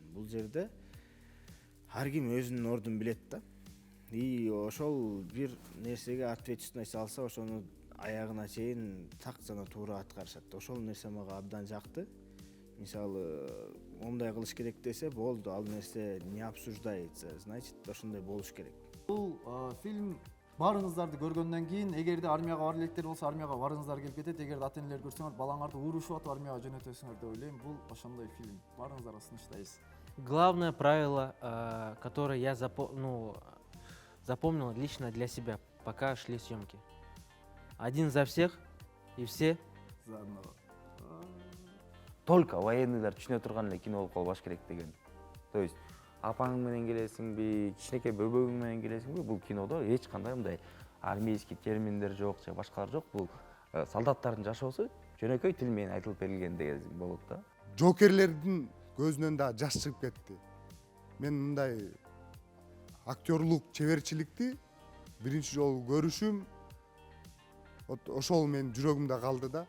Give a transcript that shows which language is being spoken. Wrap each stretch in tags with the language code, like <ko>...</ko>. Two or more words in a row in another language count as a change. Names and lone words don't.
<ky>Бул жерде ар ким өзүнүн ордун билет да. И ошол бир нерсеге ответственность алса, ошону аягына чейин так жана туура аткарышат. Ошол нерсе мага абдан жакты. Мисалы, мондай кылыш керек десе, болду, ал нерсе</ky> <ru>не обсуждается, значит,</ru> <ky>ошондой болуш керек. Бул фильм баарыңыздарды көргөндөн кийин, эгерде армияга бар электер болсо, армияга барыңыздар келип кетет. Эгерде ата-энелер көрсөңөр, балаңарды урушуп атып армияга жөнөтөсүңөр деп ойлойм. Бул ошондой фильм. Баарыңыздарга сунуштайбыз.</ky> <ru>Главное правило, которое я запомнил лично для себя, пока шли съемки. Один за всех и все За одного.</ru> <ky>Только военныйлар түшүнө турган эле кино болуп калбаш керек деген.</ky> <ru>То есть</ru> <ky>апаң менен келесиңби, кичинекей бөбөгүң менен келесиңби, бул кинодо эч кандай мындай армейский терминдер жок же башкалар жок. Бул солдаттардын жашоосу жөнөкөй тил менен айтылып берилген деген болот да. Жокерлердин көзүнөн да жаш чыгып кетти. Мен мындай актерлук чеберчиликти биринчи жолу көрүшүм ошол менин жүрөгүмдө калды да.</ky>